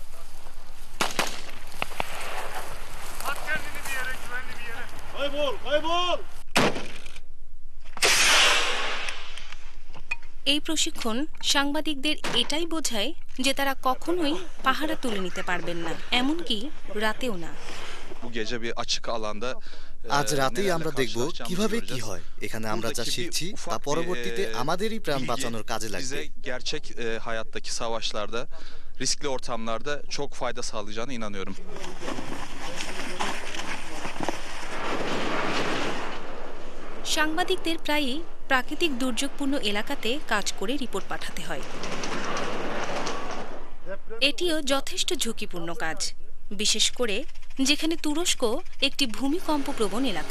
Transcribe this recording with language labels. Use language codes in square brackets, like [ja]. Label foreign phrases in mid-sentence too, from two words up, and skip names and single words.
[bn] এই প্রশিক্ষণ সাংবাদিকদের এটাই বোঝায় যে তারা কখনোই পাহারা তুলে নিতে পারবেন না, এমনকি রাতেও না। [tr] Bu gece bir açık alanda [bn] আজ রাতেই আমরা দেখব কিভাবে কি হয়। এখানে আমরা যা শিখছি তা পরবর্তীতে আমাদেরই প্রাণ বাঁচানোর কাজে লাগবে। [tr] Gerçek hayattaki savaşlarda, riskli ortamlarda çok fayda sağlayacağına inanıyorum. [bn] সাংবাদিকদের প্রায়ই প্রাকৃতিক দুর্যোগপূর্ণ এলাকাতে কাজ করে রিপোর্ট পাঠাতে হয়। এটিও যথেষ্ট ঝুঁকিপূর্ণ কাজ, বিশেষ করে যেখানে তুরস্ক একটি ভূমিকম্পপ্রবণ এলাকা।